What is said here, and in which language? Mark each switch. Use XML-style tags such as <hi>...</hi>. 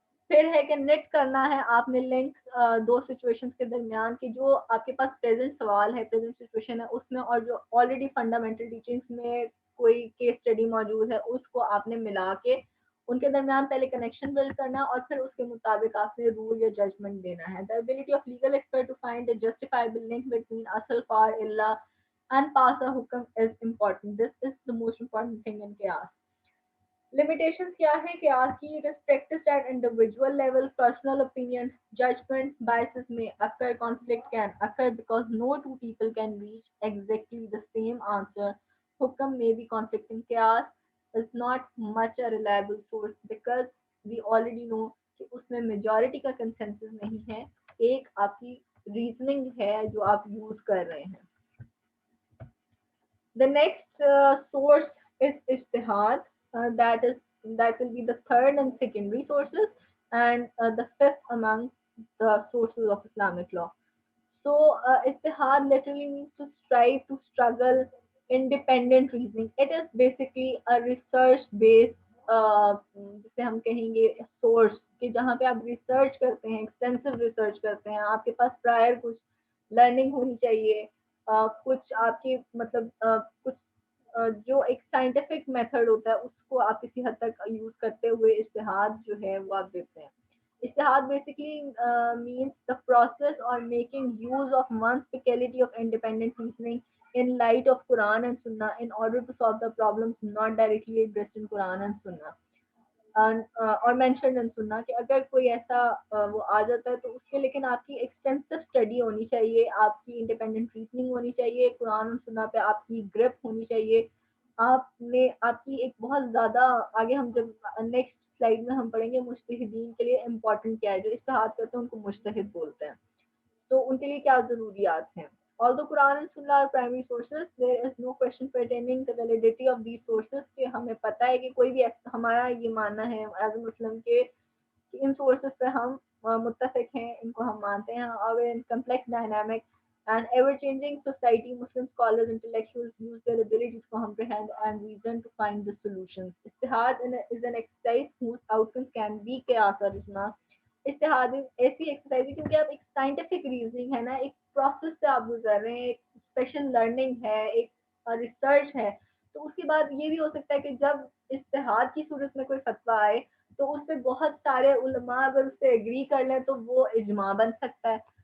<ur>پھر ہے کہ نیٹ کرنا ہے آپ نے لنک دو سچویشنز کے درمیان کی, جو آپ کے پاس پریزنٹ سوال ہے, پریزنٹ سچویشن ہے اس میں, اور جو آلریڈی فنڈامنٹل ٹیچنگس میں کوئی کیس اسٹڈی موجود ہے اس کو آپ نے ملا کے ان کے درمیان پہلے کنیکشن بلڈ کرنا اور پھر اس کے مطابق آپ نے رول یا ججمنٹ دینا ہے.</ur> <en>The ability of legal expert to find a justifiable link between asal, far, illa and pass a hukam is important. This is the most important thing in qiyas. Limitations</en> <ur>کیا ہے قیاس کی؟</ur> <en>It is practiced at individual level, personal opinions, judgments, biases may occur, conflict can occur because no two people can reach exactly the same answer. Hukam may be conflicting. Qiyas is not much a reliable source because we already know</en> <ur>کہ اس میں majority کا consensus نہیں ہے, ایک آپ کی reasoning ہے جو آپ یوز کر رہے ہیں.</ur> <en>The next source is ijtihad. That will be the third and secondary sources, and the fifth among the sources of Islamic law. So ijtihad literally means to strive, to struggle, independent reasoning. It is basically a research based</en> <ur>جسے ہم کہیں گے source, کہ جہاں پہ آپ research کرتے ہیں, ایکسٹینسو ریسرچ کرتے ہیں, آپ کے پاس پرائر کچھ لرننگ ہونی چاہیے, کچھ آپ کی مطلب کچھ جو ایک سائنٹیفک میتھڈ ہوتا ہے اس کو آپ کسی حد تک یوز کرتے ہوئے اجتہاد جو ہے وہ آپ دیتے ہیں.</ur> <en>اجتہاد basically means the process or making use of one's faculty of independent reasoning in light of Quran and Sunnah in order to solve the problems not directly addressed in Quran and Sunnah.</en> <ur>اور mention and سننا کہ اگر کوئی ایسا وہ آ جاتا ہے تو اس کے لیکن آپ کی ایکسٹینسو اسٹڈی ہونی چاہیے, آپ کی انڈیپینڈنٹ ریزننگ ہونی چاہیے, قرآن اور سننا پہ آپ کی گرپ ہونی چاہیے, آپ نے آپ کی ایک بہت زیادہ آگے ہم جب نیکسٹ سلائڈ میں ہم پڑھیں گے مجتہدین کے لیے امپورٹنٹ کیا ہے. جو اجتہاد کرتے ہیں ان کو مجتہد بولتے ہیں. تو ان کے لیے کیا ضروریات ہیں.</ur> <en>Although Quran and Sunnah are primary sources, there is no question pertaining the validity of these sources.</en> <ur>کہ ہمیں پتہ ہے کہ کوئی بھی ہمارا یہ ماننا ہے ایز اے مسلم کہ ان سورسز پہ ہم متفق ہیں, ان کو ہم مانتے ہیں.</ur> <en>اور ان complex dynamic and ever-changing society, Muslim scholars, intellectuals use their ability to comprehend and reason to find the solutions. Ijtihad is an exercise whose outcomes can be qiyas or ijma.</en> <ur>اتحاد ایسی exercise ہے کیونکہ آپ ایک scientific reasoning ہے نا, ایک process سے آپ گزر رہے ہیں, ایک اسپیشل لرننگ ہے, ایک ریسرچ ہے. تو اس کے بعد یہ بھی ہو سکتا ہے کہ جب اتحاد کی صورت میں کوئی فتویٰ آئے تو اس پہ بہت سارے علماء اگر اس سے ایگری کر لیں تو وہ اجماع بن سکتا ہے.</ur>